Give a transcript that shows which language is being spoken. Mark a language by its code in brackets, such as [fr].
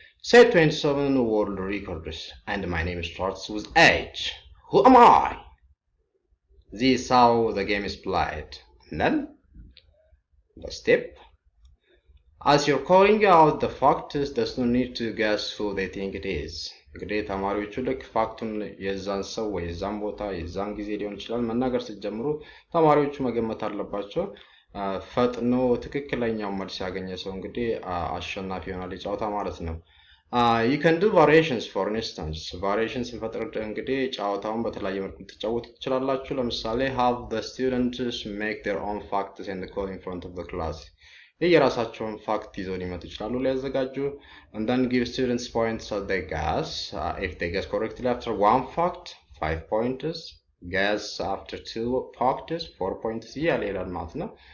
[en] Set 27 world records, and my name starts with H. Who am I? This is how the game is played. And then, the step. As you're calling out the facts, there's no need to guess who they think it is. [am] እንግዲህ ተማሪዎቹ ልክ ፋክቱን የዛን ሰው ወይ የዛን ቦታ የዛን ጊዜ ሊሆን ይችላል መናገር ሲጀምሩ ተማሪዎቹ መገመት አለባቸው. ፈጥኖ ትክክለኛው መልስ ያገኘ ሰው እንግዲህ አሸናፊ ይሆናል የጨዋታ ማለት ነው. [en] You can do variations. For instance, variations [am] እንፈጥር እንግዲህ ጨዋታውን በተለያየ መልኩ ተጫወቱ ትችላላችሁ. ለምሳሌ [en] have the students make their own facts and call in front of the class. [am] የየራሳቸውን ፋክት ይዘው ሊመጡ ይችላሉ ሊያዘጋጁ [en] and then give students points so they guess if they guess correctly after one fact 5 points guess after 2 facts 4 points [am] እያለ ይላል ማለት ነው